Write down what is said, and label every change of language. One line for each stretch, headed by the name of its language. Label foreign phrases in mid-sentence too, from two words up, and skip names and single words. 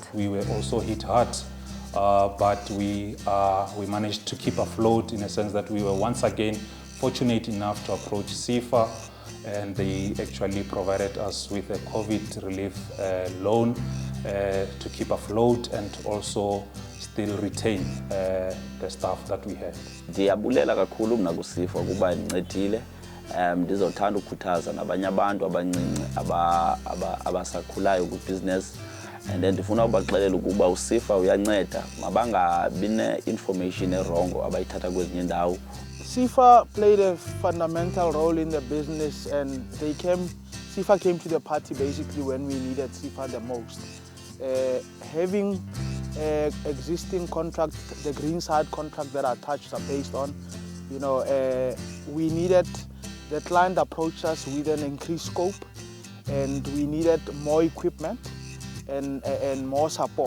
English: We were also hit hard, but we managed to keep afloat in a sense that we were once again fortunate enough to approach CIFA, and they actually provided us with a COVID relief loan to keep afloat and also still retain the staff that we had.
Xhosa: Ndiyabulela kakhulu mna kuCIFA kuba incedile. Ndizothanda ukukhuthaza nabanye abantu abancinci abasakhulayo ku-business,
English: and then
Xhosa: ndifuna ubaxelela ukuba uCIFA uyanceda, mabangabi ne-information erongo abayithatha kwezinye indawo.
English: CIFA played a fundamental role in the business, and they came CIFA came to the party basically when we needed CIFA the most. Having existing contract, the green side contract that our touches are based on, you know, we needed, the client approached us with an increased scope, and we needed more equipment and more support.